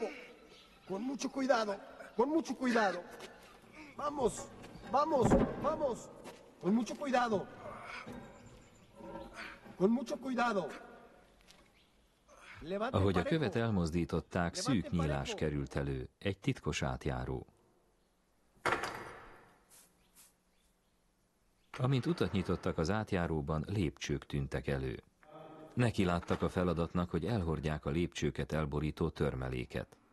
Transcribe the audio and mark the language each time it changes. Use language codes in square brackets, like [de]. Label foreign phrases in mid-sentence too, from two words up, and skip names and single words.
[es] Con mucho cuidado, con mucho cuidado. Vamos, vamos, vamos. Con mucho cuidado. Con mucho cuidado. [hu] Ahogy a követ elmozdították, szűk nyílás került elő, egy titkos átjáró. Amint utat nyitottak az átjáróban, lépcsők tűntek elő. Neki láttak a feladatnak, hogy elhordják a lépcsőket elborító törmeléket.